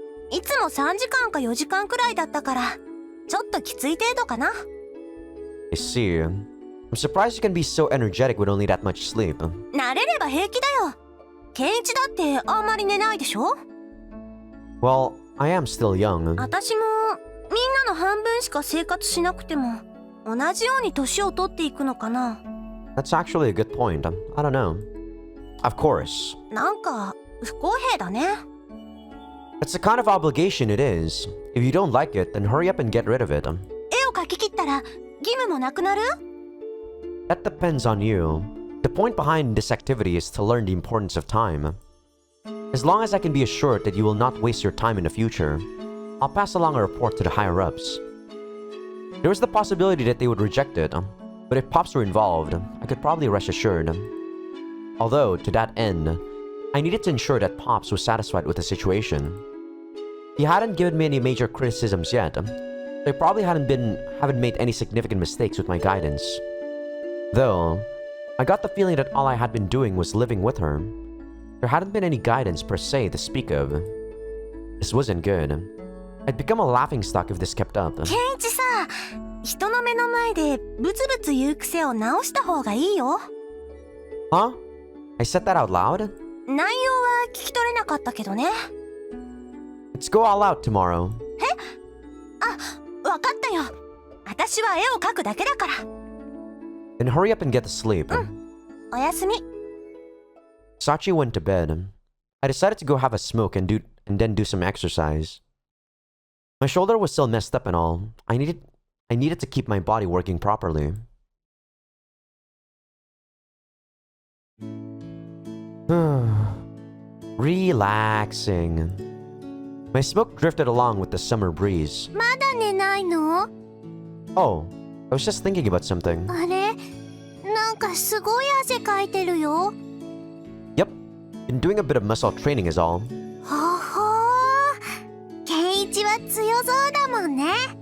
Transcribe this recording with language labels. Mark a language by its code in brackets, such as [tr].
[ja] いつも3時間か4時間くらいだったから、ちょっときつい程度かな。 [en] I see. I'm surprised you can be so energetic with only that much sleep. [ja] 慣れれば平気だよ。ケンイチだってあんまり寝ないでしょ。 [en] Well, I am still young. [ja] 私もみんなの半分しか生活しなくても同じように年を取っていくのかな。 [en] That's actually a good point. I don't know. Of course. [ja] なんか不公平だね。 [en] It's the kind of obligation it is. If you don't like it, then hurry up and get rid of it. [ja] 絵を描き切ったら義務もなくなる？ [en] That depends on you. The point behind this activity is to learn the importance of time. As long as I can be assured that you will not waste your time in the future, I'll pass along a report to the higher-ups. There is the possibility that they would reject it, but if Pops were involved, I could probably rest assured. Although, to that end, I needed to ensure that Pops was satisfied with the situation. He hadn't given me any major criticisms yet, so I probably haven't made any significant mistakes with my guidance. Though, I got the feeling that all I had been doing was living with her. There hadn't been any guidance per se to speak of. This wasn't good. I'd become a laughingstock if this kept up. [ja] ケンイチさ、人の目の前でブツブツ言う癖を直した方がいいよ。 [en] Huh? I said that out loud? [ja] 内容は聞き取れなかったけどね。 [en] Let's go all out tomorrow. [ja] わかったよ。私は絵を描くだけだから。 [en] Then hurry up and get to sleep. [ja] おやすみ。 [en] Sachi went to bed. I decided to go have a smoke and then do some exercise. My shoulder was still messed up and all. I needed to keep my body working properly. Relaxing. My smoke drifted along with the summer breeze. [ja] まだ寝ないの？ [en] Oh, I was just thinking about something. [ja] あれ？なんかすごい汗かいてるよ。 [en] Yep, been doing a bit of muscle training is all. [ja] ほほー。ケンイチは強そうだもんね。